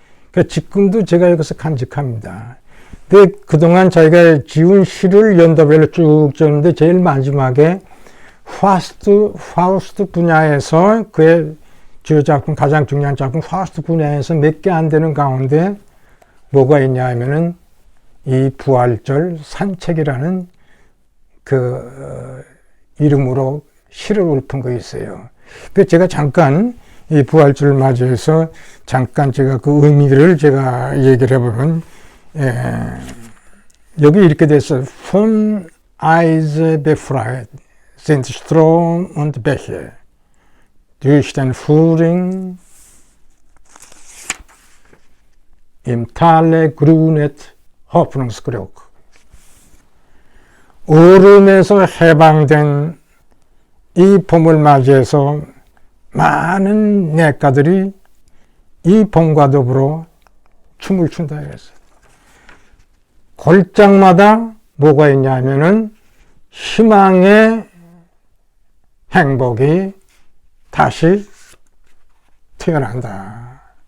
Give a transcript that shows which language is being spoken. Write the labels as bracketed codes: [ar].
[ko] 그러니까 지금도 제가 이것을 간직합니다. 근데 그동안 자기가 지은 시를 연도별로 쭉 적는데 제일 마지막에 파우스트 분야에서 그의 주요 작품, 가장 중요한 작품 파우스트 분야에서 몇 개 안 되는 가운데 뭐가 있냐 하면은 이 부활절 산책이라는 그 이름으로 시를 읊은 거 있어요. 그래서 제가 잠깐 이 부활절을 맞이해서 잠깐 제가 그 의미를 제가 얘기를 해보면, 여기 이렇게 됐어요. [de] Von Eise befreit sind Strom und Bäche durch den Frühling im Tale grünet Hoffnungsglück. [ko] 얼음에서 해방된 이 봄을 맞이해서 많은 냇가들이 이 봄과 더불어 춤을 춘다 그랬어요. 골짜기마다 뭐가 있냐 하면은 희망의 행복이 다시 태어난다.